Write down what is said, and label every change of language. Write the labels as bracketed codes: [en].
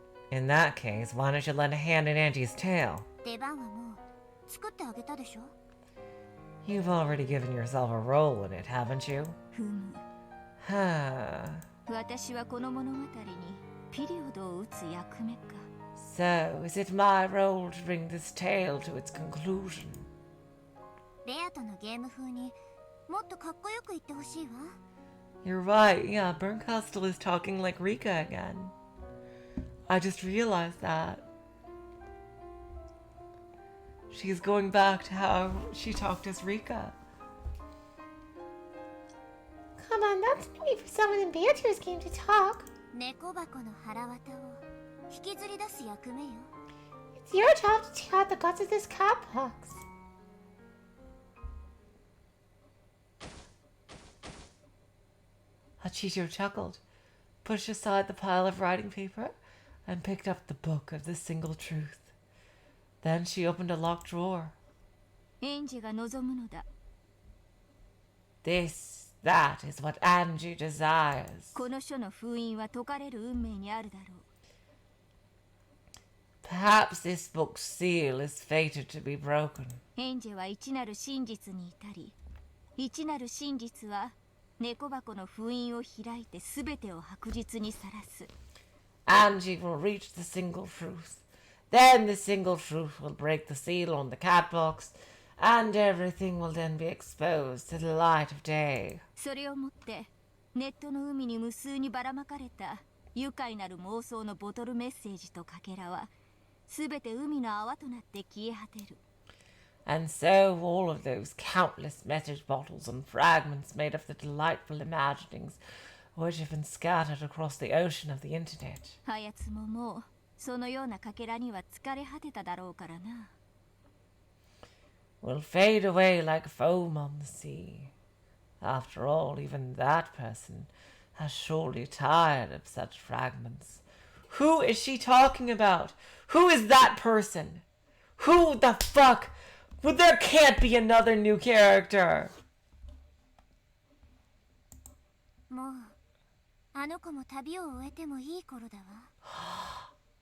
[en] In that case, why don't you lend a hand in Angie's tale? [ja] 出番はもう作ってあげたでしょ？ [en] You've already given yourself a role in it, haven't you? [ja] ふむ。 [en] Huh. [ja] 私はこの物語にピリオドを打つ役目か。 [en] So, is it my role to bring this tale to its conclusion? [ja] ベアとのゲーム風にもっとかっこよく言ってほしいわ。 [en] You're right, yeah, Bernkastel is talking like Rika again. I just realized that. She's going back to how she talked as Rika. Come on, that's new for someone in Beatrice came to talk. [ja] 猫箱の腹渡を引きずり出す役目よ。 [en] It's your job to take out the guts of this cat box. Hachito chuckled, pushed aside the pile of writing paper, and picked up the book of the single truth. Then she opened a locked drawer. [ja] エンジが望むのだ。 [en] That is what Angie desires. [ja] この書の封印は解かれる運命にあるだろう。 [en] Perhaps this book's seal is fated to be broken. [ja] エンジェは一なる真実に至り、一なる真実は猫箱の封印を開いて全てを白日にさらす。 [en] Angie will reach the single truth. Then the single truth will break the seal on the cat box, And everything will then be exposed to the light of day. [ja] それをもってネットの海に無数にばらまかれた愉快なる妄想のボトルメッセージとかけらは全て海の泡となって消え果てる。 [en] And so all of those countless message bottles and fragments made of the delightful imaginings which have been scattered across the ocean of the internet [ja] あやつももうそのようなかけらには疲れ果てただろうからな。 [en] will fade away like foam on the sea. After all, even that person has surely tired of such fragments. Who is she talking about? Who is that person? Who the fuck? Well, there can't be another new character. [ja] もうあの子も旅を終えてもいい頃だわ。